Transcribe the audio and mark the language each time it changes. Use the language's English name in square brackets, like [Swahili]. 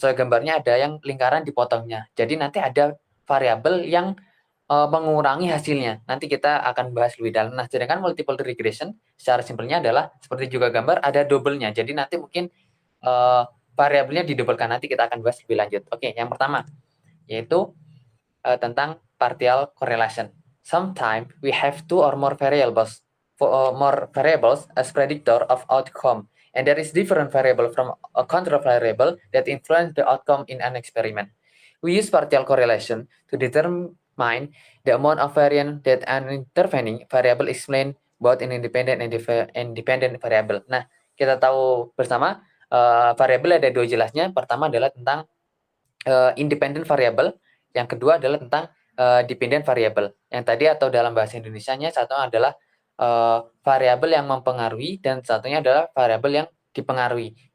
[Indonesian] Sesuai gambarnya ada yang lingkaran dipotongnya. Jadi nanti ada variabel yang mengurangi hasilnya. Nanti kita akan bahas lebih dalam. Nah, sedangkan multiple regression secara simpelnya adalah seperti juga gambar ada double-nya. Jadi nanti mungkin variabelnya didobelkan. Nanti kita akan bahas lebih lanjut. Oke, yang pertama yaitu tentang partial correlation. [English] Sometimes we have two or more variables as predictor of outcome, and there is different variable from a control variable that influence the outcome in an experiment. We use partial correlation to determine the amount of variance that an intervening variable explain both an independent and independent variable. [Indonesian] Nah, kita tahu bersama variabel ada dua jelasnya. Pertama adalah tentang independent variable, yang kedua adalah tentang dependent variable. Yang tadi atau dalam bahasa Indonesianya satu adalah variabel yang mempengaruhi dan satunya adalah variabel yang dipengaruhi.